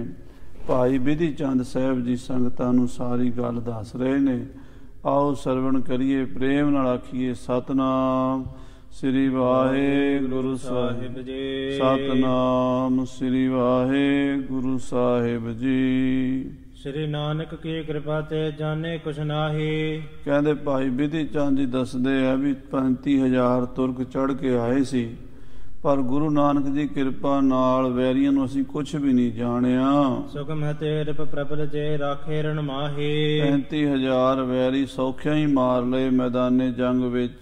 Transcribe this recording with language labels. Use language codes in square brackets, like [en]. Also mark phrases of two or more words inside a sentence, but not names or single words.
[pa] ਭਾਈ ਬਿਧੀ ਚੰਦ ਸਾਹਿਬ ਜੀ ਸੰਗਤਾਂ ਨੂੰ ਸਾਰੀ ਗੱਲ ਦੱਸ ਰਹੇ ਨੇ। ਆਓ ਸਰਵਣ ਕਰੀਏ, ਪ੍ਰੇਮ ਨਾਲ ਆਖੀਏ ਸਤਨਾਮ ਸ੍ਰੀ ਵਾਹਿਗੁਰੂ ਸਾਹਿਬ ਜੀ। ਸਤਨਾਮ ਸ੍ਰੀ ਵਾਹਿਗੁਰੂ ਸਾਹਿਬ ਜੀ। [bra] श्री नानक की कृपा ते जाने कुछ नाही। [pa] ਕਹਿੰਦੇ ਭਾਈ ਬਿਧੀ ਚੰਦ ਜੀ ਦੱਸਦੇ ਆ ਵੀ 35,000 ਤੁਰਕ ਚੜ੍ਹ ਕੇ ਆਏ ਸੀ, ਪਰ ਗੁਰੂ ਨਾਨਕ ਦੀ ਕਿਰਪਾ ਨਾਲ ਵੈਰੀਆਂ ਨੂੰ ਅਸੀਂ ਕੁਛ ਵੀ ਨਹੀਂ ਜਾਣਿਆ। [bra] ਸੁਖਮ ਹਤੇ ਰਿਪ ਪ੍ਰਬਲ ਜੇ ਰਾਖੇ ਰਣ ਮਾਹੀ। [pa] 35,000 ਵੈਰੀ ਸੌਖਿਆਂ ਹੀ ਮਾਰ ਲਏ ਮੈਦਾਨੇ ਜੰਗ ਵਿੱਚ।